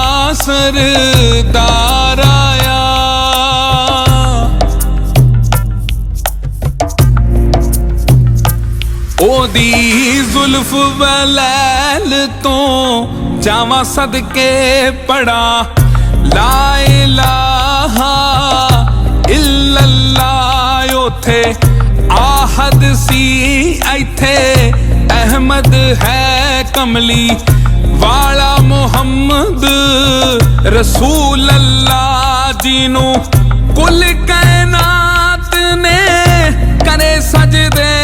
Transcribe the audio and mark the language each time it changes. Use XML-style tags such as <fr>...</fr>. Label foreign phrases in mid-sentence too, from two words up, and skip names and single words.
<pa>सरदार आया ओदी जुल्फ वलैल तो जावां सदके पड़ा</pa> <ar>لا إله</ar> <pa>इल्लल्लाह ओथे आहद सी इथे अहमद है कमली वाला</pa> <ar>محمد رسول الله</ar> <pa>जीनू कुल कायनात ने करे सजदे</pa>